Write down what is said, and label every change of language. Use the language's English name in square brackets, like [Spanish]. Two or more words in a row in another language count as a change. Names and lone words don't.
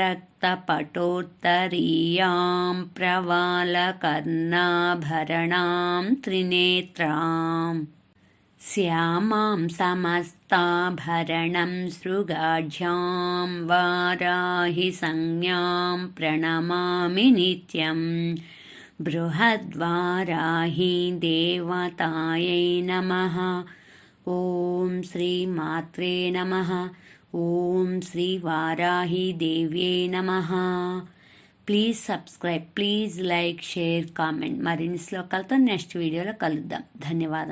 [Sanskrit] रक्तपटोत्तरीयां प्रवालकर्णाभरणां त्रिनेत्राम् श्यामां समस्ताभरणं सृगाढ्यां वाराहि संज्ञां प्रणमामि नित्यं बृहद्वाराहि देवतायै नमः। ॐ श्रीमात्रे नमः। ॐ श्रीवाराहि देव्यै नमः। [English] please subscribe, please like, share, comment. [Telugu] మరిన్ని శ్లోకాలతో నెక్స్ట్ వీడియోలో కలుద్దాం. ధన్యవాదాలు.